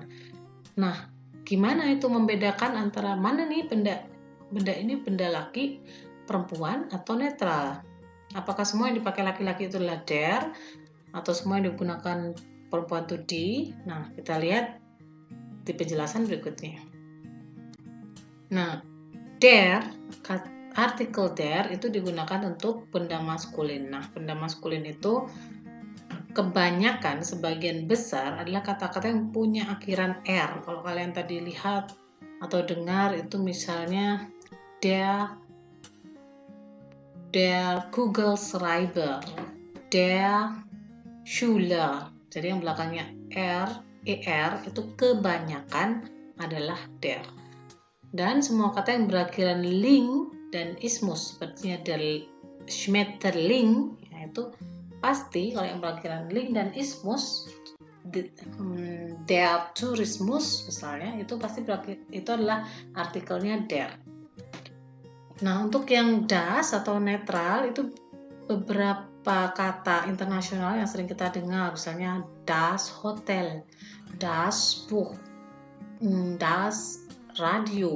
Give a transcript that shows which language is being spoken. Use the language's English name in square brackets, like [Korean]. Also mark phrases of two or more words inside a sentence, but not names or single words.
[Indonesian] Nah, gimana itu membedakan antara mana nih benda ini benda laki, perempuan, atau netral? Apakah semua yang dipakai laki-laki itu adalah der, atau semua yang digunakan perempuan itu di? Nah, kita lihat di penjelasan berikutnya. Nah, der, artikel der itu digunakan untuk benda maskulin. Nah, benda maskulin itu kebanyakan, sebagian besar adalah kata-kata yang punya akhiran R. Kalau kalian tadi lihat atau dengar itu misalnya [German] der Kugelschreiber, der Schüler. [Indonesian] Jadi yang belakangnya er itu kebanyakan adalah der. Dan semua kata yang berakhiran ling dan ismus sepertinya [German] der Schmetterling, [Indonesian] yaitu pasti kalau yang berakhiran ling dan ismus, [German] der Tourismus [Indonesian] misalnya, itu pasti itu adalah artikelnya der. Nah, untuk yang das atau netral itu beberapa kata internasional yang sering kita dengar, misalnya [German] das Hotel, das Buch, das Radio.